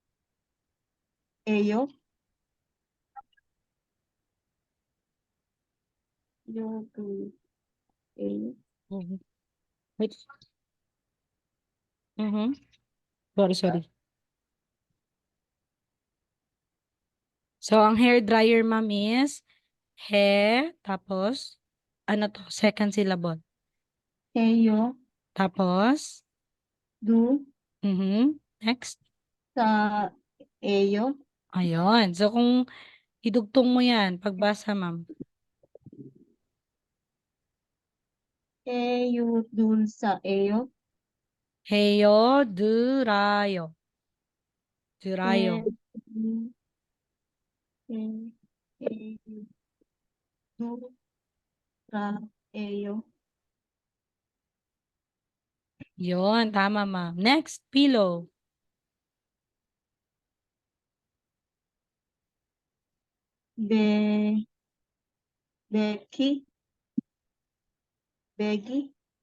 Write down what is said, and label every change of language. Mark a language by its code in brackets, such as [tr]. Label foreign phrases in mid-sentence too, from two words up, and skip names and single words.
[ko] Eyo, Yo, Dul, Eyo, [en] Mhm. Wait. Mhm. [tl] Sorry, sorry. So, ang [en] hair dryer, [tl] ma'am, is he, tapos, ano to, [en] second syllable. [ko] Eyo, [tl] Tapos, [ko] Du, [en] next. [ko] Sa, Eyo, [tl] Ayun. So, kung idugtong mo yan, pagbasa, ma'am. [ko] Eyo, Dulsa, Eyo, Heyo, durayo. Durayo. E, E, Eyo, Du, Ra, Eyo, [tl] Yun, tama, ma'am. [en] Next, pillow. [ko] Be, Beki, Begi,